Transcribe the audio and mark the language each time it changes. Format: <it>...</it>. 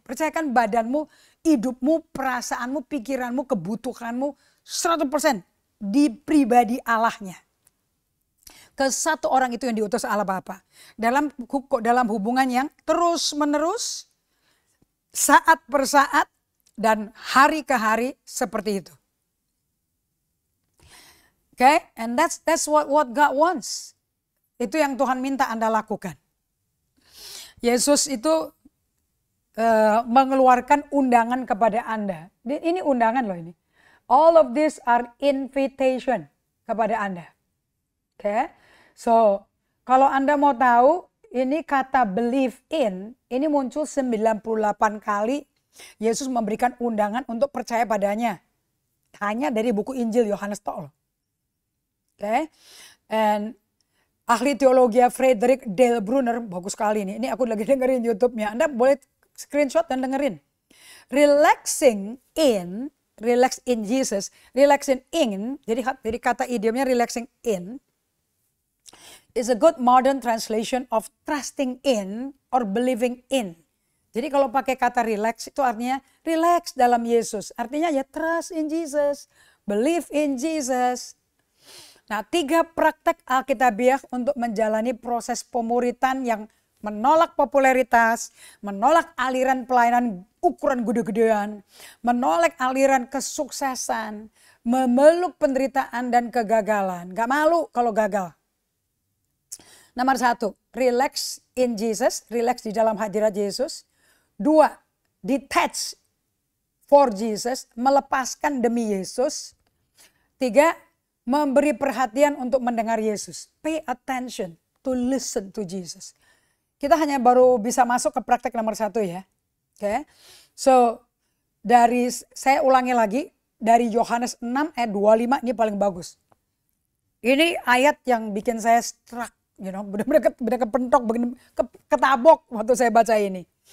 <id>Percayakan badanmu, hidupmu, perasaanmu, pikiranmu, kebutuhanmu 100% di pribadi Allahnya. Ke satu orang itu yang diutus Allah Bapa. Dalam hubungan yang terus menerus, saat per saat, dan hari ke hari seperti itu.</id> <en>Okay, and that's what God wants.</en> <id>Itu yang Tuhan minta Anda lakukan. Yesus itu mengeluarkan undangan kepada Anda. Ini undangan loh ini.</id> <en>All of these are invitation</en> <id>kepada Anda. Okay, so kalau Anda mau tahu, ini kata believe in, ini muncul 98 kali Yesus memberikan undangan untuk percaya padanya. Hanya dari buku Injil Yohanes Tol.</id> <en>Okay, and</en> <id>ahli teologi Frederick Dale Bruner, bagus sekali ini. Ini aku lagi dengerin YouTube-nya. Anda boleh screenshot dan dengerin.</id> <en>Relaxing in, relax in Jesus, relaxing in,</en> <id>jadi kata idiomnya</id> <en>relaxing in, is a good modern translation of trusting in or believing in.</en> <id>Jadi kalau pakai kata relax itu artinya relax dalam Yesus. Artinya ya</id> <en>trust in Jesus, believe in Jesus.</en> <id>Nah, 3 praktek Alkitabiah untuk menjalani proses pemuritan yang menolak popularitas, menolak aliran pelayanan ukuran gede-gedean, menolak aliran kesuksesan, memeluk penderitaan dan kegagalan. Gak malu kalau gagal. Nomor 1,</id> <en>relax in Jesus,</en> <id>relax di dalam hadirat Yesus. 2,</id> <en>detach for Jesus,</en> <id>melepaskan demi Yesus. 3, memberi perhatian untuk mendengar Yesus.</id> <en>Pay attention to listen to Jesus.</en> <id>Kita hanya baru bisa masuk ke praktek nomor 1 ya. Okay. So saya ulangi lagi dari Yohanes 6 ayat 25 ini paling bagus. Ini ayat yang bikin saya struck, benar-benar kepentok, ketabok waktu saya baca ini.</id>